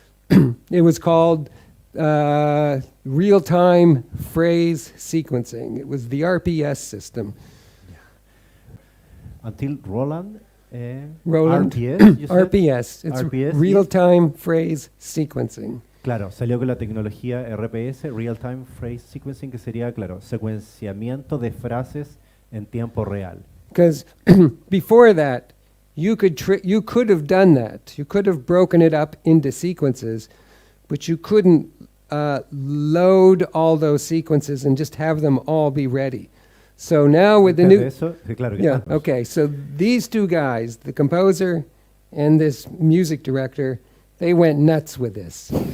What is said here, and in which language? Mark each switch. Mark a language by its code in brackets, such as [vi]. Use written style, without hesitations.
[en] It was called real-time phrase sequencing. It was the RPS system. Until Roland, RPS, you said? RPS. It's RPS, real-time phrase sequencing. [es] Claro, salió con la tecnología RPS, Real Time Phrase Sequencing, que sería, claro, secuenciamiento de frases en tiempo real. [en] Because before that, you could have done that. You could have broken it up into sequences, but you couldn't load all those sequences and just have them all be ready. So now with the new... okay, so these two guys, the composer and this music director, they went nuts with this.